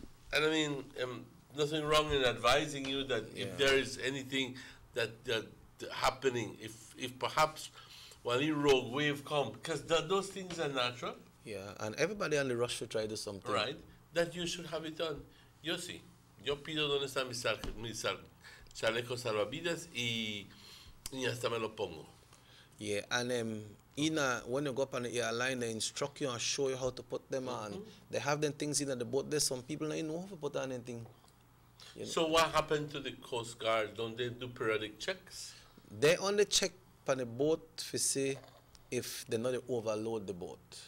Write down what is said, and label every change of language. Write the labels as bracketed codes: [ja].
[en] And I mean, nothing wrong in advising you that if there is anything that happening, if perhaps one rogue wave come, because those things are natural. Yeah, and everybody on the rush should try to do something. Right, that you should have it done. [es] Yo sí, yo pido dónde están mis chalecos salvavidas y hasta me lo pongo. [en] Yeah, and when you go up on the airline, they instruct you and show you how to put them on. They have them things in the boat. There's some people don't know how to put on anything. You know? So what happened to the Coast Guard? Don't they do periodic checks? They only check on the boat to see if they not overload the boat.